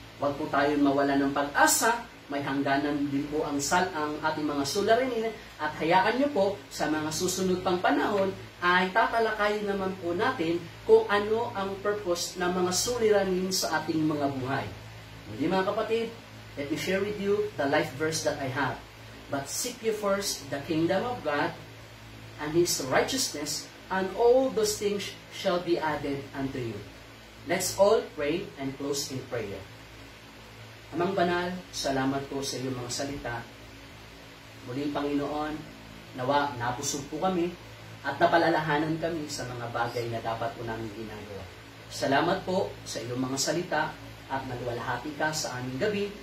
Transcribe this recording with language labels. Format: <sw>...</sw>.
<tl>Huwag po tayong mawala ng pag-asa, may hangganan din po ang ating mga suliranin, at hayaan niyo po sa mga susunod pang panahon ay tatalakayin naman po natin kung ano ang purpose ng mga suliranin sa ating mga buhay. Hindi mga kapatid,</tl> <en>let me share with you the life verse that I have. But seek ye first the kingdom of God and His righteousness, and all those things shall be added unto you. Let's all pray and close in prayer.</en> <tl>Amang banal, salamat po sa iyong mga salita. Muling Panginoon, nawa napusog po kami at napalalahanan kami sa mga bagay na dapat po namin ginagawa. Salamat po sa iyong mga salita at nagwalhati ka sa aming gabi.</tl>